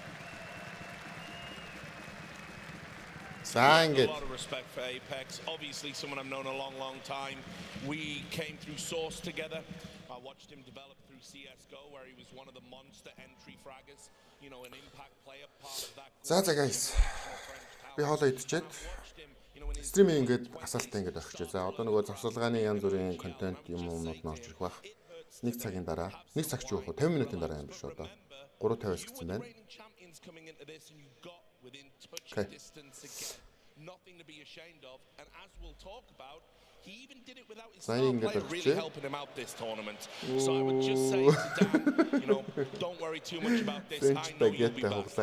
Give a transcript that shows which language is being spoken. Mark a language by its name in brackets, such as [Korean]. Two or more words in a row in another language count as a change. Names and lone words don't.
[English] A lot of respect for Apex. Obviously, someone I've known a long, long time. We came through Source together. I watched him develop through CS2, where he was one of the monster entry fraggers. You know, an impact player, part of that. [Mongolian] За guys. Би хоолоо идчихэд стримийн ингээд асаалтаа ингээд авчих. За одоо нөгөө завсалгааны янз бүрийн контент юмнууд норж ирэх байх. 1 цагийн дараа, 1 цаг ч юу вэ? 50 минутын дараа юм биш одоо. 3:50-аас гэсэн байна. [English] Okay. Nothing to be ashamed of, and as we'll talk about, he even did it without his star player really helping him out this tournament. So I would just say to Dan, you know, don't worry too much about this. I know you'll be back.